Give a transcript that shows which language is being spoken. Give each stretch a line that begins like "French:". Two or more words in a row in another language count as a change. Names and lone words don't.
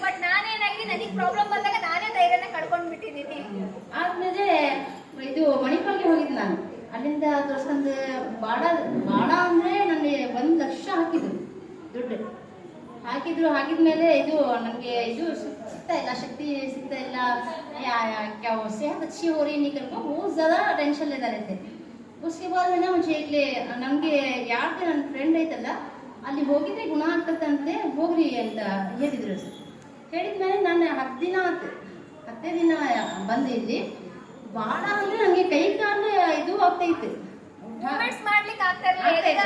Kannada: ಬಟ್ ನಾನೇನಾಗಿದೆ, ನನಗೆ ಪ್ರಾಬ್ಲಮ್ ಬಂದಾಗ ನಾನೇ ಧೈರ್ಯನ ಕಳ್ಕೊಂಡ್ ಬಿಟ್ಟಿದ್ದೀನಿ. ಆದ್ಮೇಲೆ ಇದು ಮಣಿಪಾಲ್ಗೆ ಹೋಗಿದ್ದು ನಾನು. ಅಲ್ಲಿಂದ ತೋರಿಸ್ಕೊಂಡು ಬಾಡ ಅಂದರೆ ನನಗೆ 1 ಲಕ್ಷ ಹಾಕಿದ್ರು ದುಡ್ಡು ಹಾಕಿದ್ಮೇಲೆ ಇದು ನನಗೆ ಇದು ಸಿಗ್ತಾ ಇಲ್ಲ, ಶಕ್ತಿ ಸಿಗ್ತಾ ಇಲ್ಲ.
Hindi: सेहत अच्छी हो रही नहीं करके बहुत ज़्यादा टेंशन लेता रहते. उसके बाद है ना मुझे एक
Kannada: ನನಗೆ ಯಾರ್ದು ನನ್ನ ಫ್ರೆಂಡ್ ಐತಲ್ಲ, ಅಲ್ಲಿ ಹೋಗಿದ್ರೆ ಗುಣ ಆಗ್ತದಂತೆ, ಹೋಗ್ರಿ ಅಂತ ಹೇಳಿದ್ರು. ಹೇಳಿದ್ಮೇಲೆ ನಾನು 10 ದಿನ ಬಂದೆ ಇಲ್ಲಿ. ಭಾಳ ಅಂದರೆ ನನಗೆ ಕೈ ಕಾಲು ಇದು ಆಗ್ತೈತೆ. ಮೂವ್ಮೆಂಟ್ಸ್ ಮಾಡ್ಲಿಕ್ಕೆ ಆಗ್ತಾ ಇರಲಿಲ್ಲ.